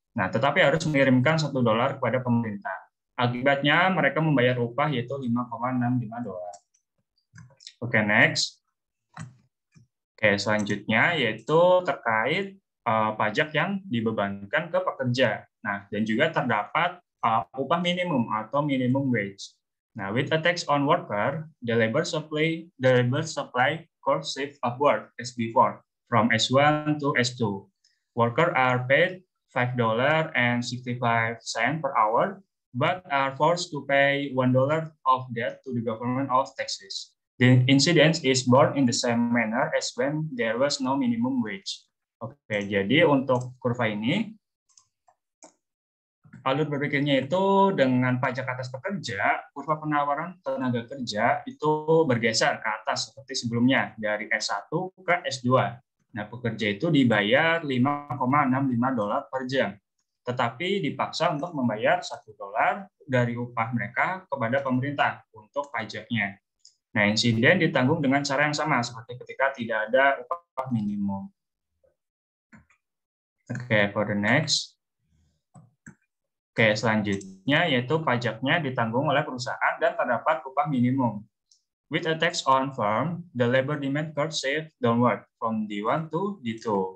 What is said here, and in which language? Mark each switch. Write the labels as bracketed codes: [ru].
[id] Nah, tetapi harus mengirimkan $1 kepada pemerintah. Akibatnya mereka membayar upah yaitu $5,65. Oke, next. Oke, selanjutnya yaitu terkait pajak yang dibebankan ke pekerja. Nah, dan juga terdapat upah minimum atau minimum wage. [en] Nah, with a tax on worker, the labor supply curve shift upward as before, from S1 to S2. Workers are paid $5.65 per hour, but are forced to pay $1 of that to the government of taxes. The incidence is borne in the same manner as when there was no minimum wage. [id] Oke, jadi untuk kurva ini, alur berpikirnya itu dengan pajak atas pekerja, kurva penawaran tenaga kerja itu bergeser ke atas seperti sebelumnya, dari S1 ke S2. Nah, pekerja itu dibayar $5,65 per jam, tetapi dipaksa untuk membayar $1 dari upah mereka kepada pemerintah untuk pajaknya. Nah, insiden ditanggung dengan cara yang sama, seperti ketika tidak ada upah minimum. Oke, [en] for the next. [id] Oke, selanjutnya yaitu pajaknya ditanggung oleh perusahaan dan terdapat upah minimum. [en] With a tax on firm, the labor demand curve shift downward from D1 to D2.